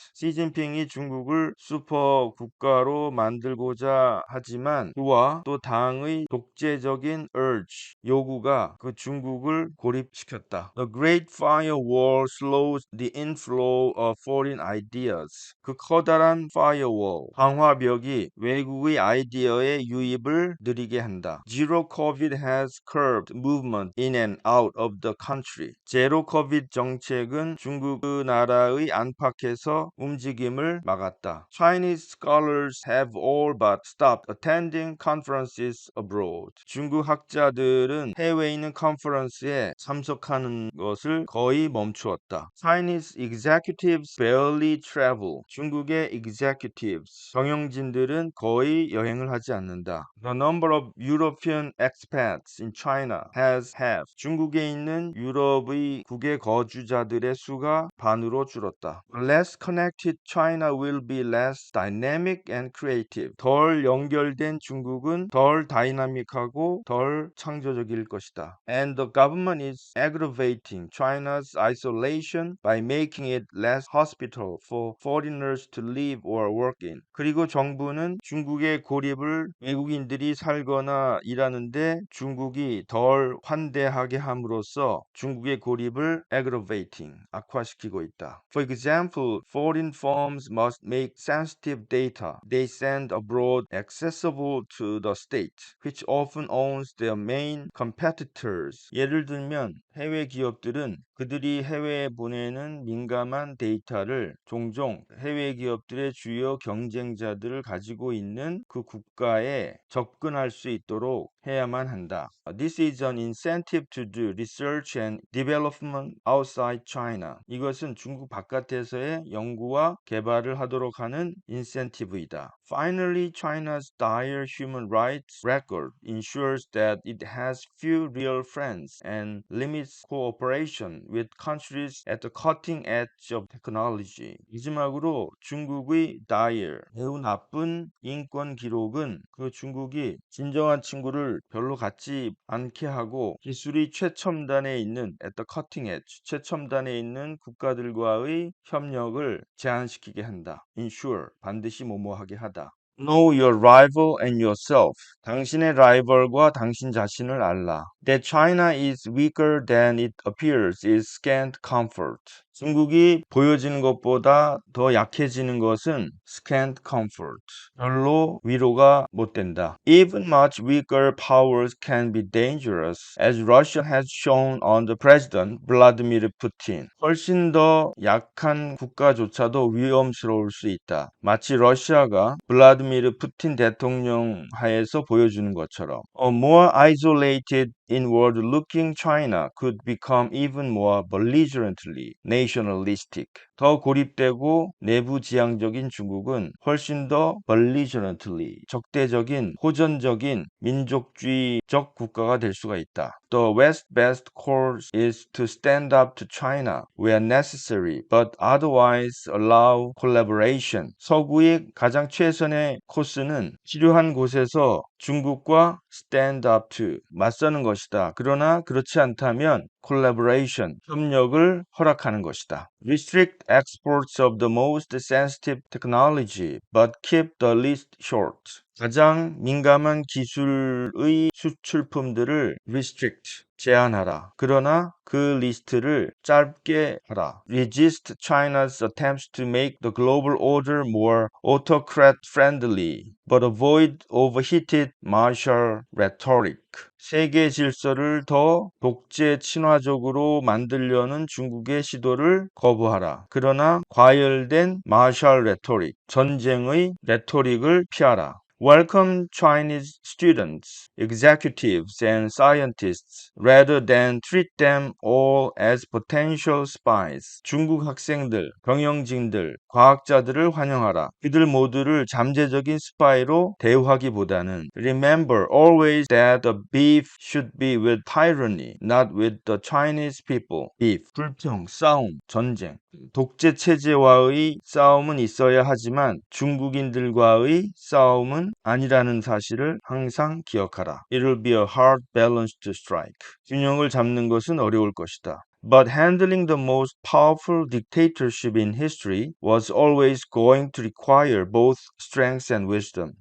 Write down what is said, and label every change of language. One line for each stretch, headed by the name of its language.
Korean: 시진핑이 중국을 슈퍼 국가로 만들고자 하지만 그와 또 당의 독재적인 요구가 그 중국을 고립시켰다.
English: The Great Firewall slows the inflow of foreign ideas.
Korean: 그 커다란 firewall, 방화벽이 외국의 아이디어의 유입을 느리게 한다.
English: Zero COVID has curbed movement in and out of the country.
Korean: 제로 코비드 정책은 중국 그 나라의 안팎에서 움직임을 막았다.
English: Chinese scholars have all but stopped attending conferences abroad.
Korean: 중국 학자들은 해외에 있는 컨퍼런스에 참석하는 것을 거의 멈추었다.
English: Chinese executives barely travel.
Korean: 중국의 executives, 경영진들은 거의 여행을 하지 않는다.
English: The number of European expats in China has halved.
Korean: 중국에 있는 유럽의 국외 거주자들의 수가 반으로 줄었다.
English: Less connected China will be less dynamic and creative.
Korean: 덜 연결된 중국은 덜 다이나믹하고 덜 창조적일 것이다.
English: And the government is aggravating China's isolation by making it less hospitable for foreigners to live or work in.
Korean: 그리고 정부는 중국의 고립을 외국인들이 살거나 일하는데 중국이 덜 환대하게 함으로써 중국의 고립을 aggravating, 악화시키고 있다.
English: For example, foreign firms must make sensitive data they send abroad accessible to the state, which often owns their main competitors.
Korean: 예를 들면 해외 기업들은 그들이 해외에 보내는 민감한 데이터를 종종 해외 기업들의 주요 경쟁자들을 가지고 있는 그 국가에 접근할 수 있도록 해야만 한다.
English: This is an incentive to do research and development outside China.
Korean: 이것은 중국 바깥에서의 연구와 개발을 하도록 하는 인센티브이다.
English: Finally, China's dire human rights record ensures that it has few real friends and limits cooperation with countries at the cutting edge of technology.
Korean: 마지막으로 중국의 dire, 매우 나쁜 인권 기록은 그 중국이 진정한 친구를 별로 갖지 않게 하고 기술이 최첨단에 있는
English: at the cutting edge,
Korean: 최첨단에 있는 국가들과의 협력을 제한시키게 한다. Ensure, 반드시 뭐뭐하게 하다.
English: Know your rival and yourself.
Korean: 당신의 라이벌과 당신 자신을 알라.
English: That China is weaker than it appears is scant comfort.
Korean: 중국이 보여지는 것보다 더 약해지는 것은
English: scant comfort.
Korean: 별로 위로가 못 된다.
English: Even much weaker powers can be dangerous, as Russia has shown under President Vladimir Putin.
Korean: 훨씬 더 약한 국가조차도 위험스러울 수 있다. 마치 러시아가 블라디미르 푸틴 대통령 하에서 보여주는 것처럼.
English: A more isolated inward-looking China could become even more belligerently nationalistic.
Korean: 더 고립되고 내부지향적인 중국은 훨씬 더 belligerently, 적대적인, 호전적인 민족주의적 국가가 될 수가 있다.
English: The West's best course is to stand up to China where necessary, but otherwise allow collaboration.
Korean: 서구의 가장 최선의 코스는 필요한 곳에서 중국과
English: stand up to,
Korean: 맞서는 것이다. 그러나 그렇지 않다면 collaboration, 협력을 허락하는 것이다.
English: Restrict exports of the most sensitive technology, but keep the least short.
Korean: 가장 민감한 기술의 수출품들을 restrict, 제한하라. 그러나 그 리스트를 짧게 하라.
English: Resist China's attempts to make the global order more autocrat friendly, but avoid overheated martial rhetoric.
Korean: 세계 질서를 더 독재 친화적으로 만들려는 중국의 시도를 거부하라. 그러나 과열된 마셜 레토릭, 전쟁의 레토릭을 피하라.
English: Welcome Chinese students, executives, and scientists rather than treat them all as potential spies.
Korean: 중국 학생들, 경영진들, 과학자들을 환영하라. 그들 모두를 잠재적인 스파이로 대우하기보다는
English: Remember always that the beef should be with tyranny, not with the Chinese people.
Korean: Beef, 불평, 싸움, 전쟁. 독재 체제와의 싸움은 있어야 하지만 중국인들과의 싸움은 아니라는 사실을 항상 기억하라.
English: It'll be a hard balance to strike.
Korean: 균형을 잡는 것은 어려울 것이다.
English: But handling the most powerful dictatorship in history was always going to require both strength and wisdom.